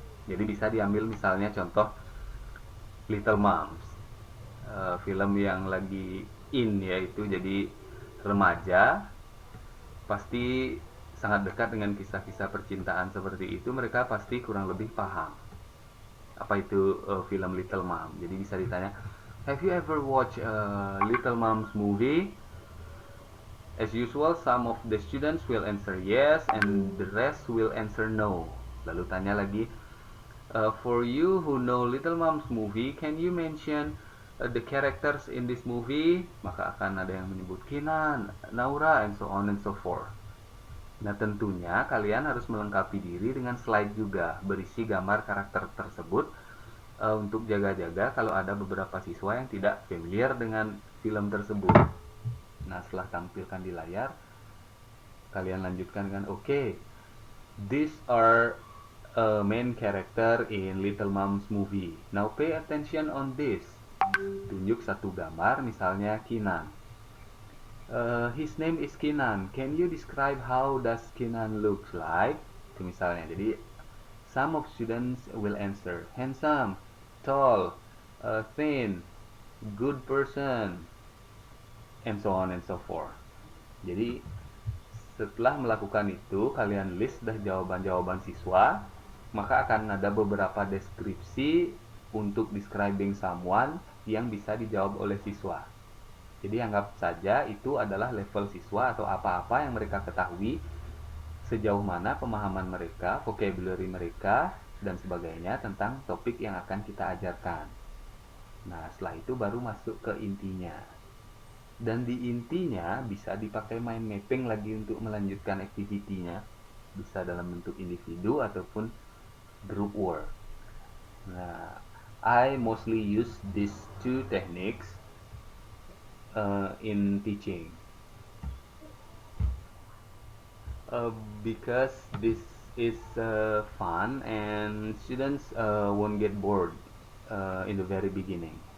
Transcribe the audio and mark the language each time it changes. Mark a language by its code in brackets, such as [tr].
[id] Jadi bisa diambil misalnya contoh Little Moms, film yang lagi in yaitu jadi remaja, pasti sangat dekat dengan kisah-kisah percintaan seperti itu, mereka pasti kurang lebih paham. apa itu film Little Mom. Jadi bisa ditanya, [en] have you ever watched Little Mom's movie? As usual, some of the students will answer yes and the rest will answer no. [id] Lalu tanya lagi, [en] for you who know Little Mom's movie, can you mention the characters in this movie? [id] Maka akan ada yang menyebut Kinan, Naura, [en] and so on and so forth. [id] Nah, tentunya kalian harus melengkapi diri dengan slide juga berisi gambar karakter tersebut untuk jaga-jaga kalau ada beberapa siswa yang tidak familiar dengan film tersebut. Nah, setelah tampilkan di layar, kalian lanjutkan dengan [en] okay, these are main character in Little Mom's movie. Now pay attention on this. [id] Tunjuk satu gambar, misalnya Kinan. [en] His name is Kinan. Can you describe how does Kinan looks like? [id] Itu misalnya. [en] Jadi some of students will answer handsome, tall, thin, good person, and so on and so forth. [id] Jadi setelah melakukan itu, kalian list dah jawaban-jawaban siswa, maka akan ada beberapa deskripsi untuk describing someone yang bisa dijawab oleh siswa. Jadi anggap saja itu adalah level siswa atau apa-apa yang mereka ketahui, sejauh mana pemahaman mereka, vocabulary mereka, dan sebagainya tentang topik yang akan kita ajarkan. Nah, setelah itu baru masuk ke intinya. Dan di intinya bisa dipakai mind mapping lagi untuk melanjutkan activity-nya. Bisa dalam bentuk individu ataupun group work. [en] Nah, I mostly use these two techniques in teaching because this is fun and students won't get bored in the very beginning.